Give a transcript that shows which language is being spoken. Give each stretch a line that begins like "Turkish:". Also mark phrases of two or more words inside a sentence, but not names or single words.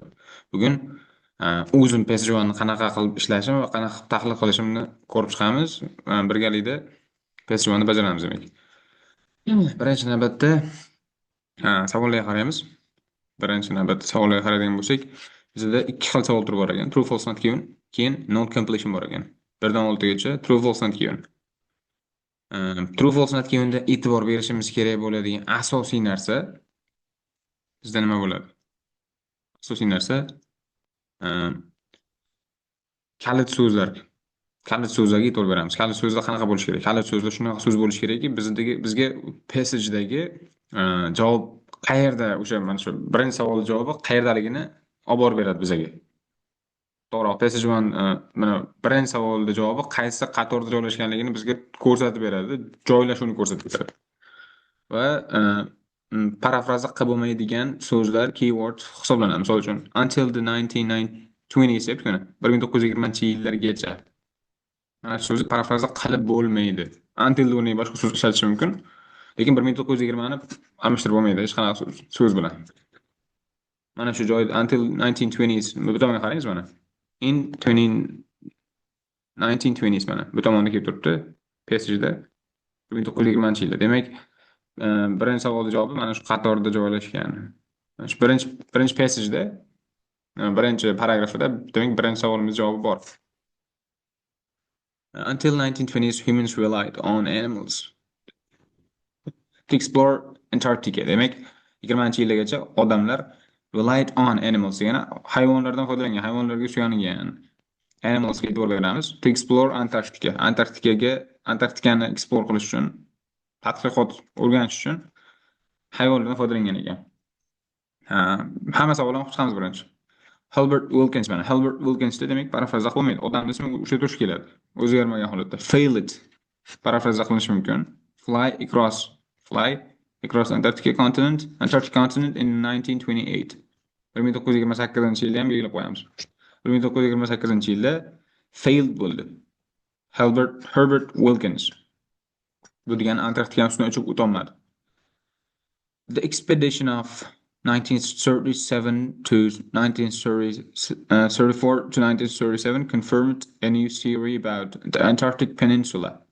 Uzbek: Bugun o'zim PSJO'ni qanaqa qilib ishlashim va qanaqa qilib tahlil qilishimni ko'rib chiqamiz. Birgalikda PSJO'ni bajaramiz demak. Birinchi navbatda savollarga qaraymiz. Birinchi navbatda savollarga qaraydigan bo'lsak, bizda ikki xil savol turi bor ekan.
English: True, false, not given. Keyin not completion
Uzbek: bor ekan. 1 dan 6 gacha
English: true, false, not given. True, false, not given'da
Uzbek: e'tibor berishimiz kerak bo'ladigan asosiy narsa bizda nima bo'ladi? Asosiy narsa kalit so'zlar. Kalit so'zlarga e'tibor beramiz. Kalit so'zlar qanaqa bo'lishi kerak? Kalit so'zlar shunaqa so'z bo'lishi kerakki, bizga passage'dagi javob qayerda, o'sha mana shu birinchi savol javobi qayerdaligini olib borib beradi bizga. To'g'ri,
English: passage one
Uzbek: mana birinchi savolning javobi qaysi qatorda joylashganligini bizga ko'rsatib beradi, joylashuvini ko'rsatib beradi. Va parafraza qilib bo'lmaydigan so'zlar keyword hisoblanadi. Misol uchun
English: until the 1920s
Uzbek: deb turgan 1920-yillargacha. Mana shu so'zni parafraza qilib bo'lmaydi. Until o'rniga boshqa so'z ishlatish mumkin, lekin 1920 ni almashtirib bo'lmaydi hech qanaqa so'z bilan. Mana shu joyda
English: until 1920s
Uzbek: bu tomonga qarangiz mana.
English: In 1920s
Uzbek: mana bu tomonda kelib turibdi. Passage'da 1920-yilda. Demak, birinchi savolning javobi mana shu qatorda joylashgan. Mana shu birinchi passage'da, birinchi paragrafida demak birinchi savolimiz javobi bor.
English: Until 1920s, humans relied on animals to explore Antarctica.
Uzbek: Demak, 20-yillargacha odamlar
English: relied on animals
Uzbek: degani hayvonlardan foydalangan, hayvonlarga suyangan. Animalsga e'tibor beramiz.
English: To explore Antarctica.
Uzbek: Antarktikani explore qilish uchun, tadqiqot o'rganish uchun hayvonlardan foydalangan ekan. Hamma savollarni o'qib chiqamiz birinchi. Herbert Wilkins mana. Herbert Wilkins demak parafraza qilmaydi. Odamning ismi o'sha turish keladi. O'zgarmagan holatda. Failed parafraza qilinishi mumkin.
English: Fly across Antarctic continent in 1928.
Uzbek: 1928-yilda ham belgilab qo'yamiz. 1928-yilda failed bo'ldi. Herbert Wilkins. Bu degani Antarktikani ustidan uchib o'tolmadi.
English: The expedition of 1937 to 1934 to 1937 confirmed a new theory about the Antarctic Peninsula.